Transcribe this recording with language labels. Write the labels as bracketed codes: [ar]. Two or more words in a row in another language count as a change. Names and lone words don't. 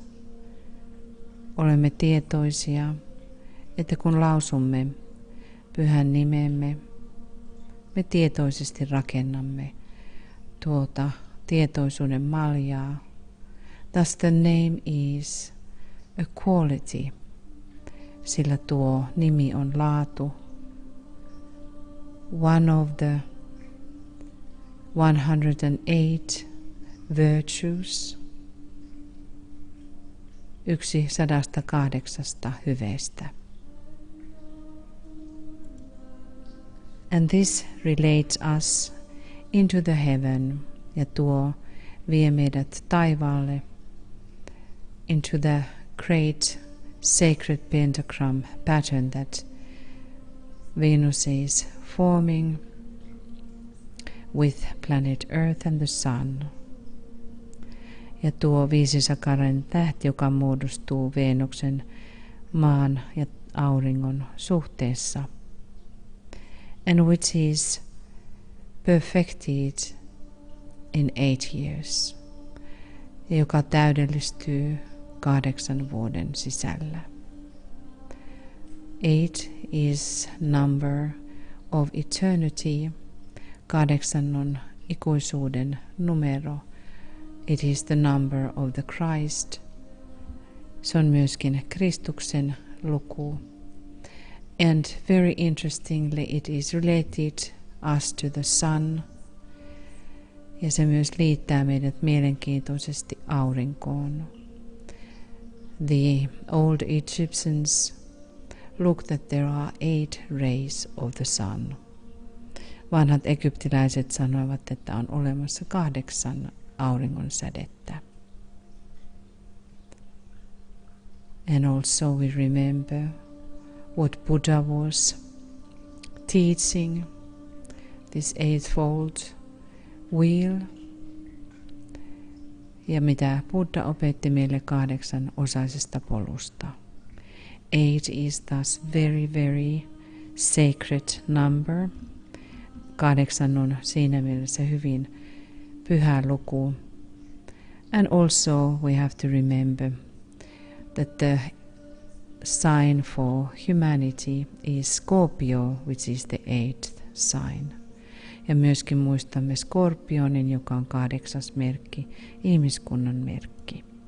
[fi] Olemme tietoisia, että kun lausumme pyhän nimemme, me tietoisesti rakennamme tuota tietoisuuden maljaa. [en] Thus the name is a quality, [fi] sillä tuo nimi on laatu. [en] One of the 108 virtues, [fi] yksi 108 hyveestä. [en] And this relates us into the heaven, [fi] ja tuo vie meidät taivaalle, [en] into the great sacred pentagram pattern that Venus is forming with planet Earth and the Sun. [fi] Ja tuo viisisakarainen tähti, joka muodostuu Venuksen, maan ja auringon suhteessa. [en] And which is perfected in 8 years. [fi] Ja joka täydellistyy 8 vuoden sisällä. [en] 8 is number of eternity. [fi] 8 on ikuisuuden numero. [en] It is the number of the Christ. [fi] Se on myöskin Kristuksen luku. [en] And very interestingly, it is related us to the sun. [fi] Ja se myös liittää meidät mielenkiintoisesti aurinkoon. [en] The old Egyptians looked that there are 8 rays of the sun. [fi] Vanhat egyptiläiset sanoivat, että on olemassa 8 auringon sädettä. [en] And also we remember what Buddha was teaching, this eightfold wheel, [fi] ja mitä Buddha opetti meille 8-osaisesta polusta. [en] 8 is thus very, very sacred number. [fi] 8 on siinä mielessä hyvin pyhä luku. [en] And also we have to remember that the sign for humanity is Scorpio, which is the 8th sign. [fi] Ja myöskin muistamme Skorpionin, joka on 8. merkki, ihmiskunnan merkki.